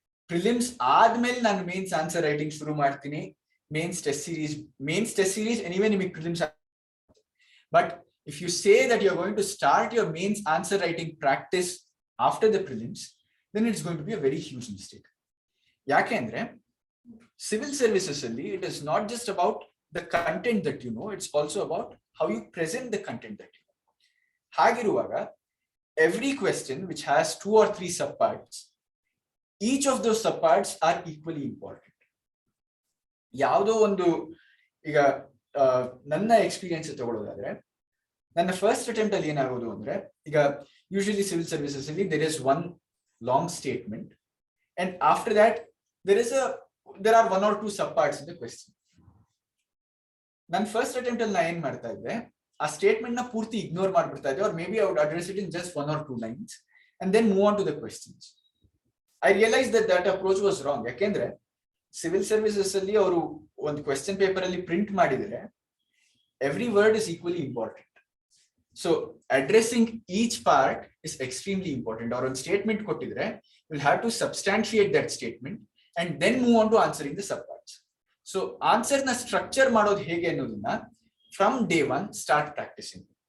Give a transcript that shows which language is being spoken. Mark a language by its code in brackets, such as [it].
[kn] Prelims ಆದ್ಮೇಲೆ ನಾನು mains answer writing ಶುರು ಮಾಡ್ತೀನಿ. ಮೇನ್ಸ್ ಟೆಸ್ಟ್ ಸೀರೀಸ್ ಎನಿವೇ ನಿಮಗೆ prelims. [en] But if you say that you are going to start your mains answer writing practice after the prelims, then it's going to be a very huge mistake. [kn] Yakendre civil services alli [en] it is not just about the content that you know, it's also about how you present the content that you know. [kn] Hagiruvaga [en] every question which has 2 or 3 subparts, each of those subparts are equally important. [kn] Yavado ondu iga nanna experience ತಗೊಳ್ಳೋದಾದ್ರೆ ನನ್ನ first attempt ಅಲ್ಲಿ ಏನಾಗೋದು ಅಂದ್ರೆ ಈಗ usually civil services ಅಲ್ಲಿ [en] there is one long statement and after that there are 1 or 2 subparts in the question. [kn] ನನ್ನ first attempt ಅಲ್ಲಿ ನಾ ಏನ್ ಮಾಡ್ತಾ ಇದ್ದೆ, ಆ ಸ್ಟೇಟ್ಮೆಂಟ್ ನ ಪೂರ್ತಿ ಇಗ್ನೋರ್ ಮಾಡ್ಬಿಡ್ತಾ ಇದ್ದೆ, [en] or maybe I would address it in just 1 or 2 lines and then move on to the questions. I realized that approach was wrong. [kn] ಯಾಕೆಂದ್ರೆ ಸಿವಿಲ್ ಸರ್ವಿಸಸ್ ಅಲ್ಲಿ ಅವರು ಒಂದು ಕ್ವೆಶ್ಚನ್ ಪೇಪರ್ ಅಲ್ಲಿ ಪ್ರಿಂಟ್ ಮಾಡಿದ್ರೆ [en] every word is equally important. So addressing each part is extremely important. Or [kn] on statement kottidre [en] you'll have to substantiate that statement and then move on to answering the subparts. [kn] So answer na structure ಮಾಡೋದು ಹೇಗೆ ಅನ್ನೋದನ್ನ [en] from day 1 start practicing.